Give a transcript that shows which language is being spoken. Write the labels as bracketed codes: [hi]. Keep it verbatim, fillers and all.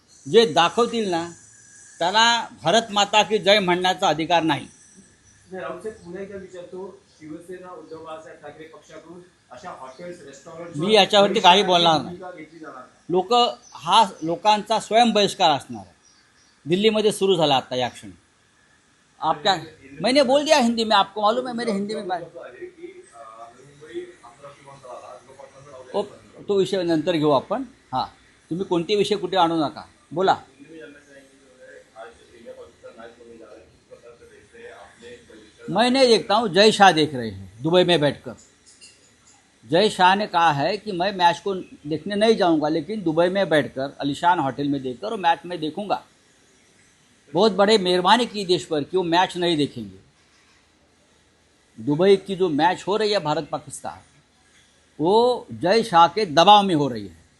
[mr] जे दाखवतील ना त्याला भारत माता की जय म्हणण्याचा अधिकार नाही. नाही, राऊतसाहेब पुन्हा एकदा विचारतो, शिवसेना उद्धव बाळासाहेब ठाकरे पक्षाकडून अशा हॉटेल्स रेस्टॉरंट मी याच्यावरती काही बोलणार नाही. घेतली जाणार नाही. लोक हा लोकांचा स्वयंबहिष्कार असणार आहे. दिल्लीमध्ये सुरू झाला आता या क्षणी. [hi] आप क्या मैंने बोल दिया हिंदी में, आपको मालूम है मेरे हिंदी में बात- [mr] असं आहे की अं, मुंबई आंतरराष्ट्रीय विमानतळाला आजपासून ओ तो विषय नंतर घेऊ आपण. हां तुम्ही कोणते विषय कुठे आणू नका, बोला. [hi] मैंने देखता हूँ जय शाह देख रहे हैं दुबई में बैठकर. जय शाह ने कहा है कि मैं मैच को देखने नहीं जाऊंगा, लेकिन दुबई में बैठकर आलिशान होटल में देखकर और मैच में देखूंगा. बहुत बड़े मेहरबानी की देश पर कि वो मैच नहीं देखेंगे. दुबई की जो मैच हो रही है भारत पाकिस्तान, वो जय शाह के दबाव में हो रही है.